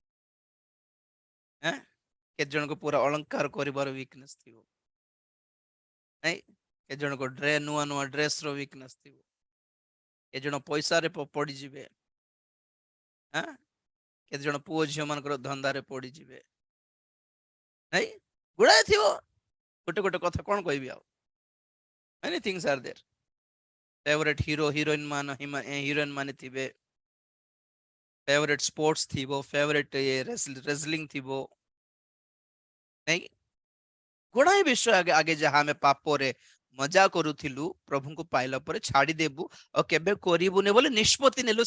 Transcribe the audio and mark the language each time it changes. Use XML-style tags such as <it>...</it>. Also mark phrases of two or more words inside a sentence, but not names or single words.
<or>କେତେ ଜଣଙ୍କୁ ପୁରା ଅଳଙ୍କାର କରିବାର ୱିକନେସ୍ ଥିବ, ନାଇଁ? କେତେ ଜଣଙ୍କ ନୂଆ ନୂଆ ଡ୍ରେସ ର ୱିକନେସ୍ ଥିବ, କେତେ ଜଣ ପଇସାରେ ପଡିଯିବେ, କେତେ ଜଣ ପୁଅ ଝିଅ ମାନଙ୍କର ଧନ୍ଦାରେ ପଡିଯିବେ, ନାଇଁ? ଗୁଡାଏ ଥିବ, ଗୋଟେ ଗୋଟେ କଥା କଣ କହିବି ଆଉ।</or> <en>many things are there.</en> <or>ଫେଭରେଟ ହିରୋ ହିରୋଇନ ମାନେ ଥିବେ, ଫେଭରେଟ ସ୍ପୋର୍ଟସ ଥିବ, ଫେଭରେଟ ରେସଲିଂ ଥିବ, ନାଇଁ? ଗୁଡ଼ାଏ ବିଷୟ ଆगे ଆगे ଯାହା ଆମେ ପାପରେ ମଜା କରୁଥିଲୁ ପ୍ରଭୁଙ୍କୁ ପାଇଲା ପରେ ଛାଡ଼ିଦେବୁ ଆଉ କେବେ କରିବୁନି ବୋଲି ନିଷ୍ପତ୍ତି ନେଲୁ।</or>